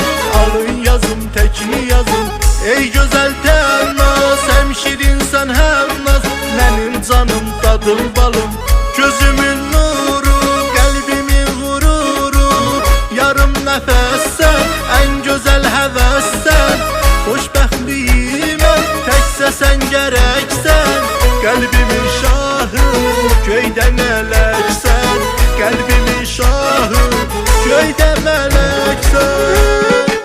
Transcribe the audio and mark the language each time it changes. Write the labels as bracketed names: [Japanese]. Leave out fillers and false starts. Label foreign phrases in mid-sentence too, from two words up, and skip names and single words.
[Turkish] Alın yazım, tekini yazım. Ey güzel tenaz, hem şirinsen hem naz. Benim canım, dadım, balım, gözümün nuru, kalbimin gururu. Yarım nefessen, en güzel hevessen. [Azerbaijani] Xoşbəxtliyimə təkcə sən gərəksən. Qəlbimin şahı, göydə mələksən. Qəlbimin şahı, göydə mələksən.